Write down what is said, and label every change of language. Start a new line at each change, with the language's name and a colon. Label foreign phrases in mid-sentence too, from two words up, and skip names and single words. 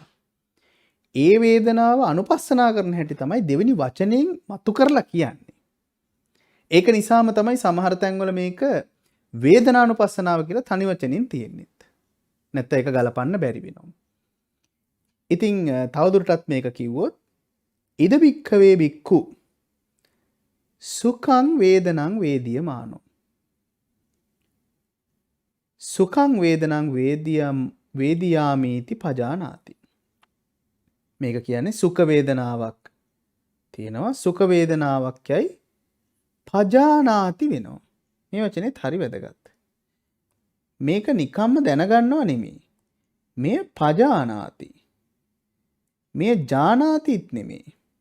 Sinhala: ඒ වේදනාව අනුපස්සනා කරන හැටි තමයි දෙවෙනි වචනයෙන් මතු කරලා කියන්නේ. ඒක නිසාම තමයි සමහර තැන්වල මේක වේදනානුපස්සනාව කියලා තනි වචනෙන් තියෙන්නේ. නැත්නම් ඒක ගලපන්න බැරි වෙනවා. ඉතින් තවදුරටත් මේක කිව්වොත්
Pali: ඉද භික්ඛවේ භික්ඛු සුඛං වේදනං වේදියමානෝ. සුඛං වේදනං වේදියාමීති පජානාති.
Sinhala: මේක කියන්නේ සුඛ වේදනාවක් තියෙනවා. සුඛ වේදනාවක් යයි පජානාති වෙනවා. මේ වචනේත් හරි වැදගත්. මේක නිකම්ම දැනගන්නව නෙමෙයි. මේ පජානාති. මේ ජානාතිත් නෙමෙයි.